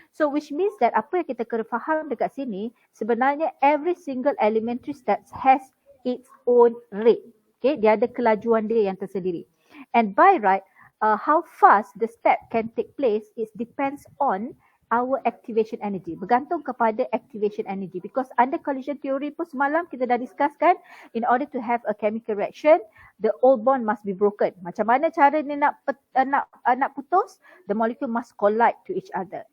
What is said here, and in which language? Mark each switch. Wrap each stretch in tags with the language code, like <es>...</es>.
<en>So which means that</en> <ms>apa yang kita kena faham dekat sini, sebenarnya</ms> <en>every single elementary steps has its own rate.</en> <ms>Okay, dia ada kelajuan dia yang tersendiri.</ms> <en>And by right, how fast the step can take place, it depends on our activation energy.</en> <ms>Bergantung kepada</ms> <en>activation energy. Because under collision theory</en> <ms>pun semalam kita dah discusskan,</ms> <en>in order to have a chemical reaction, the old bond must be broken.</en> <ms>Macam mana cara ni nak putus?</ms> <en>The molecule must collide to each other.</en>